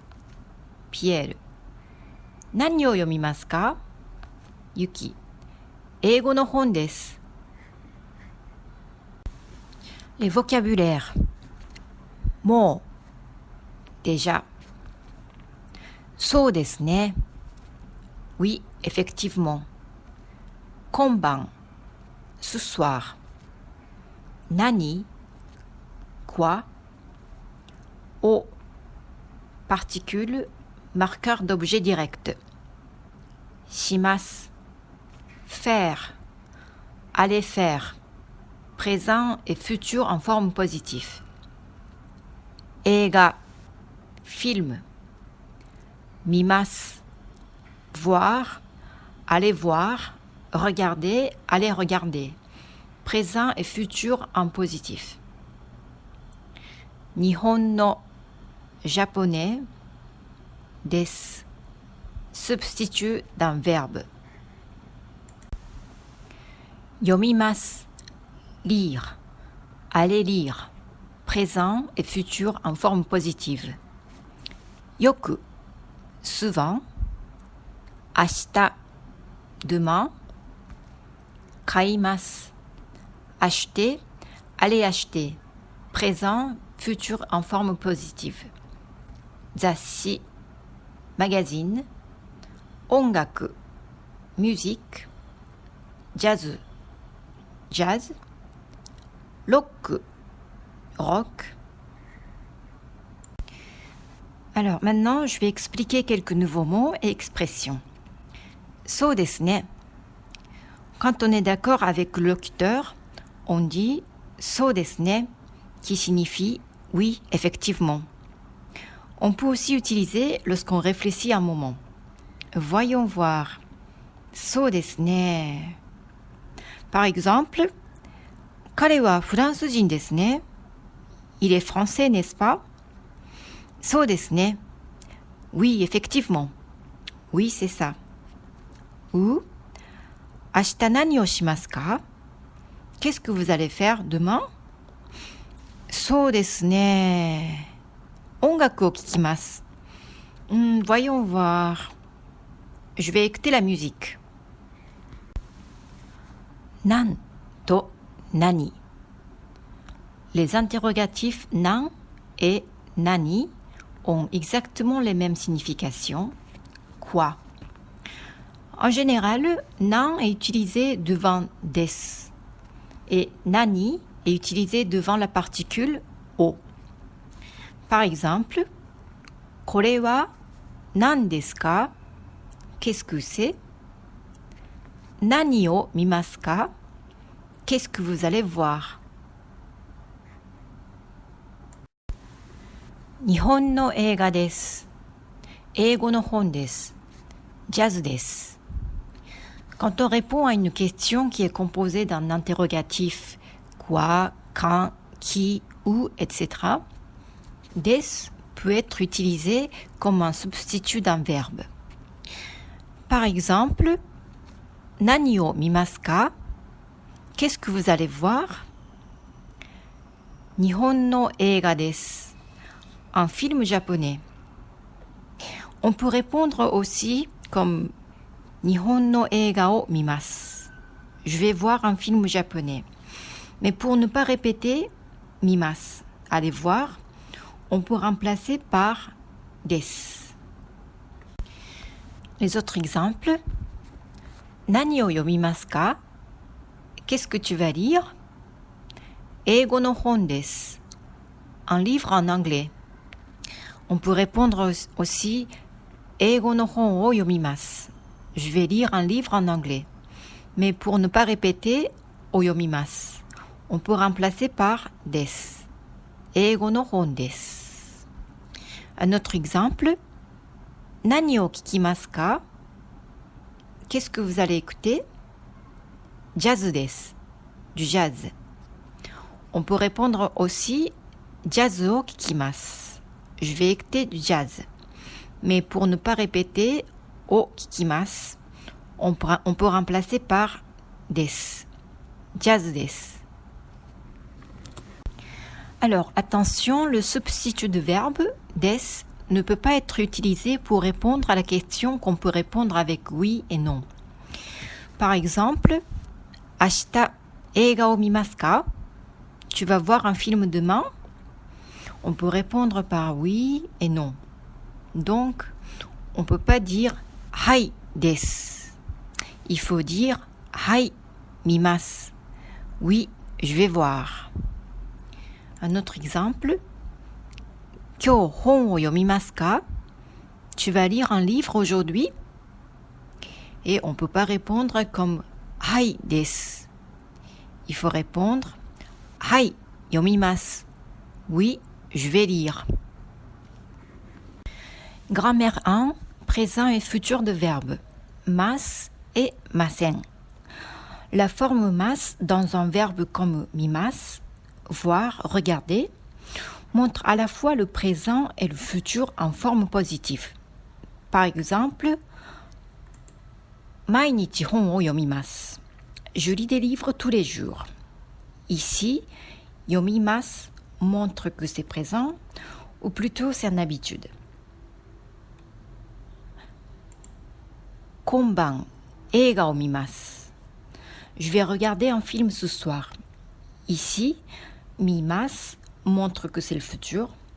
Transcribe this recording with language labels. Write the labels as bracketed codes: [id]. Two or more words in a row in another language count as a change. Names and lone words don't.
[ja] ピエール、何を読みますか？ユキ、英語の本です。 [fr] Les vocabulaires. [ja] もう déjà. そうですね。 [fr] Oui, effectivement. 今晩 ce soir. 何 quoi. Au particule marqueur d'objet direct. します faire. Aller faire. Présent et futur en forme positive. 映画 film. 見ます voir, aller voir, regarder, aller regarder. Présent et futur en positif. [ja] 日本の [fr] japonais です substitut d'un verbe. 読みます lire, aller lire, présent et futur en forme positive. よく souvent, 明日 demain, 買います acheter, aller acheter, présent, futur en forme positive. 雑誌 magazine, 音楽 musique, jazz, jazz, rock, rock. Alors maintenant, je vais expliquer quelques nouveaux mots et expressions. [ja] そうですね. [fr] Quand on est d'accord avec le locuteur, on dit [ja] そうですね, [fr] qui signifie oui, effectivement. On peut aussi utiliser lorsqu'on réfléchit un moment. Voyons voir. そうですね. Par exemple, [ja] 彼はフランス人ですね. [fr] Il est français, n'est-ce pas? [ja] そうですね. [fr] Oui, effectivement. Oui, c'est ça. Ou [ja] 明日何をしますか? [fr] Qu'est-ce que vous allez faire demain? [ja] そうですね. 音楽を聴きます. [fr] Voyons voir. Je vais écouter la musique. [ja] なんと何. [fr] Les interrogatifs なん et 何 ont exactement les mêmes significations. Quoi? En général, nan est utilisé devant des et nani est utilisé devant la particule o. Par exemple, [ja] これは何ですか? [fr] Qu'est-ce que c'est? [ja] 何を見ますか? [fr] Qu'est-ce que vous allez voir? [ja] 日本の映画です。英語の本です。Jazz です。 [fr] Quand on répond à une question qui est composée d'un interrogatif quoi, quand, qui, où, etc., des peut être utilisé comme un substitut d'un verbe. Par exemple, [ja] 何を見ますか? [fr] Qu'est-ce que vous allez voir? [ja] 日本の映画です。 [fr] Un film japonais. On peut répondre aussi comme [ja] 日本の映画を見ます. [fr] Je vais voir un film japonais. Mais pour ne pas répéter 見ます, aller voir, on peut remplacer par des. Les autres exemples. [ja] 何を読みますか? [fr] Qu'est-ce que tu vas lire? [ja] 英語の本です. [fr] Un livre en anglais. On peut répondre aussi [ja] 英語の本を読みます. [fr] je vais lire un livre en anglais. Mais pour ne pas répéter, oyomimasu, on peut remplacer par desu. [ja] 英語の本です. [fr] Un autre exemple, [ja] 何を聞きますか? [fr] Qu'est-ce que vous allez écouter? [ja] Jazz desu, [fr] du jazz. On peut répondre aussi [ja] jazz を聞きます. [fr] Je vais écouter du jazz. Mais pour ne pas répéter [ja] を聞きます, [fr] on peut remplacer par desu. [ja] Jazz desu. [fr] Alors attention, le substitut de verbe desu ne peut pas être utilisé pour répondre à la question qu'on peut répondre avec oui et non. Par exemple, [ja] 明日映画を見ますか? [fr] Tu vas voir un film demain? On peut répondre par oui et non. Donc, on ne peut pas dire [ja] はいです. [fr] Il faut dire [ja] はい見ます. [fr] Oui, je vais voir. Un autre exemple. [ja] 今日本を読みますか? [fr] Tu vas lire un livre aujourd'hui? Et on ne peut pas répondre comme [ja] はいです. [fr] Il faut répondre [ja] はい読みます. [fr] Oui, je vais lire. Grammaire 1, présent et futur de verbes. Mas et masen. La forme mas dans un verbe comme mimasu, voir, regarder, montre à la fois le présent et le futur en forme positive. Par exemple, [ja] 毎日本を読みます. [fr] Je lis des livres tous les jours. Ici, yomimasu montre que c'est présent, ou plutôt c'est une habitude. [ja] 今晩、映画を見ます. [fr] Je vais regarder un film ce soir. Ici, mimasu montre que c'est le futur.